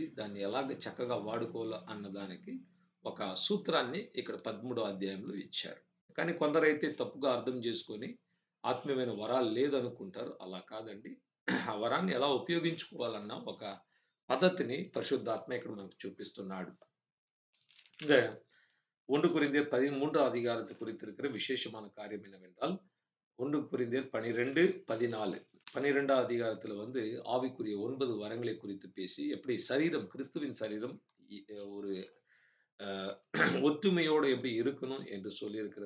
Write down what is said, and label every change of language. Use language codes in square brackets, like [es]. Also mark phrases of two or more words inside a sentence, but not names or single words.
[te] దాన్ని ఎలాగ చక్కగా వాడుకోవాలా అన్నదానికి ఒక సూత్రాన్ని ఇక్కడ 13 అధ్యాయంలో ఇచ్చారు. కానీ కొందరైతే తప్పుగా అర్థం చేసుకొని ఆత్మీయమైన వరాలు లేదనుకుంటారు. అలా కాదండి. ఆ వరాన్ని ఎలా ఉపయోగించుకోవాలన్న ఒక పద్ధతిని పరిశుద్ధాత్మ ఇక్కడ మనకు చూపిస్తున్నాడు. [ta] இந்த 1 கொரிந்தியர் 13 அதிகாரத்தை குறித்திருக்கிற விசேஷமான காரியம் என்னவென்றால் 1 கொரிந்தியர் 12, 14 12ஆம் அதிகாரத்துல ஆவிக்குரிய 9 வரங்களை குறித்து பேசி எப்படி சரீரம் கிறிஸ்துவின் சரீரம் ஒரு ஒற்றுமையோடு எப்படி இருக்கணும் என்று சொல்லியிருக்கிறது.